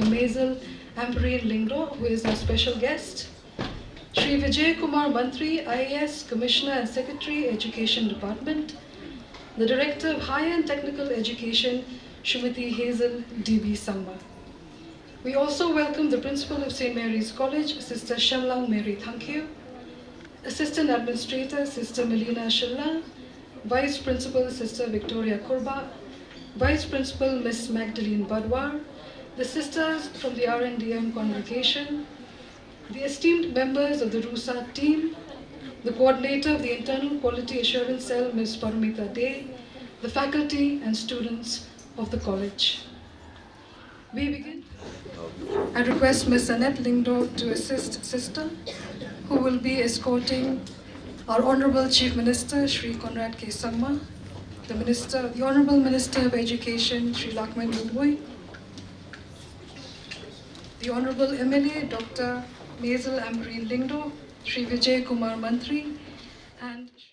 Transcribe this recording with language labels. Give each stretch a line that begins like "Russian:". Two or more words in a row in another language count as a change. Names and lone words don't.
English: Measle Amprin Lingdo, who is our special guest. Shri Vijay Kumar Mantri, IAS Commissioner and Secretary, Education Department. The Director of Higher and Technical Education, Srimati Hazel D.B. Samla. We also welcome the Principal of St. Mary's College, Sister Shillong Mary Thankyu, Assistant Administrator, Sister Melina Shilla, Vice Principal, Sister Victoria Kurba, Vice Principal, Miss Magdalene Badwar, the sisters from the RNDM congregation, the esteemed members of the RUSA team, the coordinator of the Internal Quality Assurance Cell, Ms. Paramita Dey, the faculty and students of the college. We begin. I request Ms. Annette Lingdo to assist Sister, who will be escorting our Honorable Chief Minister, Shri Conrad K. Sangma, the Honorable Minister of Education, Shri Lakman Rumwe, the Honorable MLA, Dr. Measle Amprin Lingdo, Shri Vijay Kumar Mantri, and